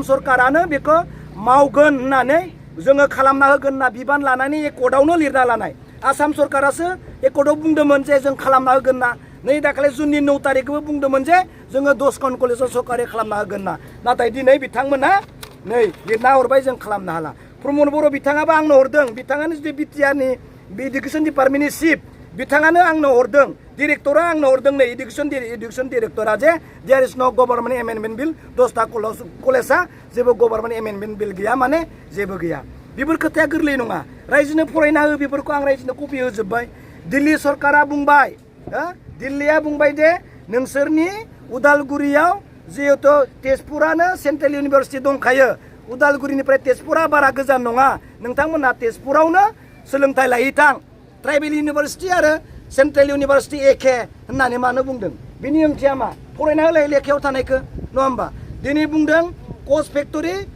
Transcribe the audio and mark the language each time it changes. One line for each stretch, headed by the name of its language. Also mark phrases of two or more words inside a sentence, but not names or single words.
Bodo: सरकारानो बेखौ मावगोन होननानै जोङो खालामना होगोन होनना बिबान लानानै एकर्डआवनो लिरना लानाय आसाम सरकारासो एकर्डआव बुंदोंमोन जे जों खालामना होगोन ना नै दाखालि जुननि 9 तारिखबो बुंदोंमोन जे जोङो 10 कलेजाव सरकारि खालामना होगोन ना नाथाय दिनै बिथांमोना नै लिरना हरबाय जों खालामनो हाला प्रमद बर' बिथाङाबो आंनो हरदों बिथाङानो जुदि बिटिआरनि
English: education department
Bodo: चिफ बिथाङानो आंनो हरदों डिरेक्टरा आंनो हरदों नै
English: education director
Bodo: जे
English: there is no government amendment bill
Bodo: 10टा कलेजा जेबो
English: government amendment bill
Bodo: गैया माने जेबो गैया बेफोर खोथाया गोरलै नङा रायजोनो फरायना हो बेफोरखौ आं रायजोनो कपि होजोब्बाय दिल्ली सरकारा बुंबाय दिल्लीया बुंबाय जे नोंसोरनि उदालगुरियाव जिहेतु तेजपुरानो
English: central university
Bodo: दंखायो उदालगुरिनिफ्राय तेजपुरा बारा गोजान नङा नोंथांमोना तेजपुरावनो सोलोंथाइ लाहैथां
English: tribal university
Bodo: आरो
English: central university
Bodo: एखे होननानै मानो बुंदों बिनि ओंथिया मा फरायना होलाय लेखायाव थानायखौ नङा होमबा दिनै बुंदों
English: coach factory